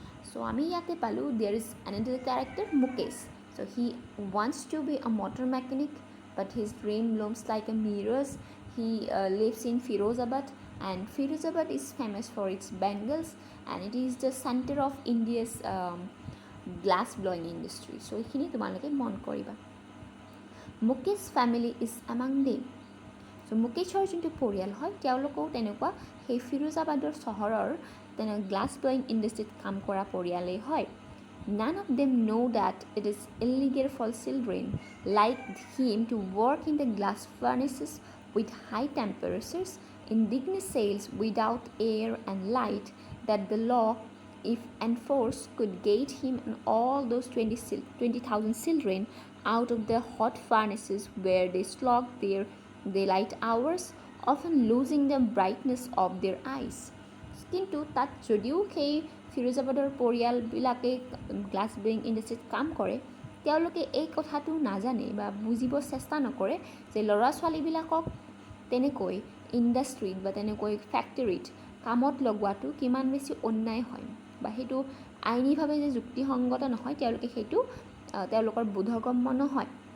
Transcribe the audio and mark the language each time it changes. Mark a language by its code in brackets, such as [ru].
[en] so' [as] আমি ইয়াতে পালোঁ [en] There is another character Mukesh. So' he wants to be a motor mechanic but his dream looms like a mirrors. হি লিভছ ইন Firozabad and Firozabad is famous for its bangles and it is the center of India's glass blowing industry. So [as] এইখিনি তোমালোকে মন কৰিবা। [en] Mukesh family is among them. [as] চ' মুকেশৰ যোনটো পৰিয়াল হয় তেওঁলোকেও তেনেকুৱা সেই ফিৰোজাবাদৰ চহৰৰ গ্লাছ ব্লয়িং ইণ্ডাষ্ট্ৰীত কাম কৰা পৰিয়ালেই হয়। [en] None of them know that it is illegal for children like him to work in the glass furnaces with high temperatures, in digging cells without air and light, that the law, if enforced, could get him and all those 20,000 children out of the hot furnaces where they slogged their daylight hours, often losing the brightness of their eyes. [as] কিন্তু তাত যদিও সেই ফিৰোজাবাদৰ পৰিয়ালবিলাকে glass blowing ইণ্ডাষ্ট্ৰীত কাম কৰে, তেওঁলোকে এই কথাটো নাজানে বা বুজিব চেষ্টা নকৰে যে ল'ৰা ছোৱালীবিলাকক তেনেকৈ ইণ্ডাষ্ট্ৰীত বা তেনেকৈ ফেক্টৰীত কামত লগোৱাটো কিমান বেছি অন্যায় হয় বা সেইটো আইনীভাৱে যে যুক্তিসংগত নহয়, তেওঁলোকে সেইটো তেওঁলোকৰ বোধগম্য নহয়।